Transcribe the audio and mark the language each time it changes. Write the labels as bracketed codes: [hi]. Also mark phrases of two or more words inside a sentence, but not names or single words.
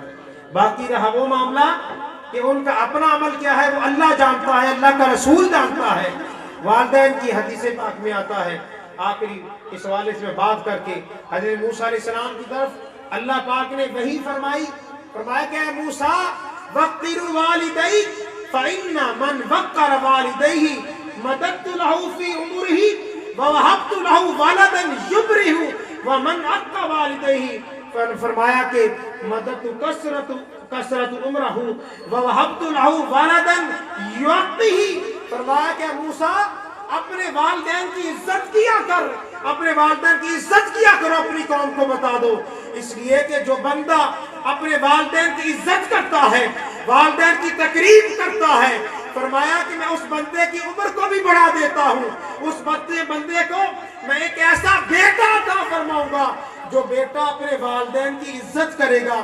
[hi] बाकी रहा वो मामला कि उनका अपना अमल क्या है वो अल्लाह जानता है, अल्लाह का रसूल जानता है। वालिदैन की हदीस पाक में आता है, आखिरी इस हवाले से बात करके हज़रत मूसा अलैहिस्सलाम की तरफ अल्लाह पाक ने वही फरमाई, फरमाया कि मूसा [ar] وقر والديه فإن من وقر والديه مددت له في عمره ووهبت له ولدا يبره ومن عق والديه. [hi] फरमाया कि [ar] مددت كثرة عمره ووهبت له ولدا يؤتيه. [hi] फरमाया कि मूसा अपने वालिदैन की इज्जत किया कर, अपने वालिदैन की इज्जत किया करो, अपनी कौम को बता दो। इसलिए कि जो बंदा अपने वालिदैन की इज्जत करता है, वालिदैन की तकरीम करता है, फरमाया कि मैं उस बंदे की उम्र को भी बढ़ा देता हूँ, उस बंदे को मैं एक ऐसा बेटा अता फरमाऊंगा जो बेटा अपने वालिदैन की इज्जत करेगा।